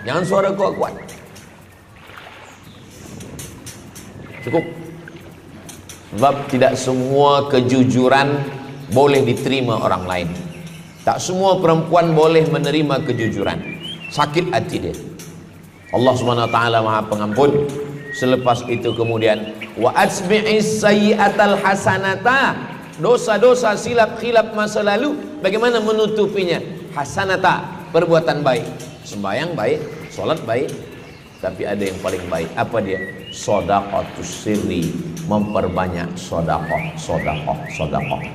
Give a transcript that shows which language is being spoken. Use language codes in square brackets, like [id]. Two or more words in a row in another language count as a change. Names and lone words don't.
[ms] Jangan suara kuat-kuat. Cukup. Sebab tidak semua kejujuran boleh diterima orang lain. Tak semua perempuan boleh menerima kejujuran. Sakit hati dia. Allah [ar] سبحانه وتعالى [ms] Maha Pengampun. Selepas itu kemudian [ar] وأتبع السيئة الحسنة. [ms] Dosa-dosa silap-khilaf masa lalu bagaimana menutupinya? Hasanata, perbuatan baik. Sembahyang baik, solat baik, tapi ada yang paling baik. Apa dia? [ar] صدقة السر, [ms] memperbanyak sedekah.